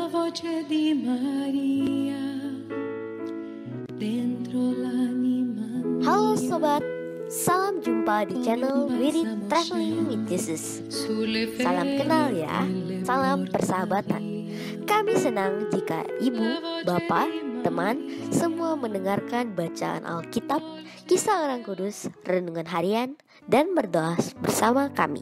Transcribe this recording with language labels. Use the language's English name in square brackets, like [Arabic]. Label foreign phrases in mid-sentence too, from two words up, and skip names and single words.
[Italian] voce di Maria dentro l'anima mia. [Indonesian] Halo sobat, salam jumpa di channel Wirid Traveling with Jesus. Salam kenal ya, salam persahabatan. Kami senang jika ibu, bapak, teman, semua mendengarkan bacaan Alkitab, kisah orang kudus, renungan harian, dan berdoa bersama kami.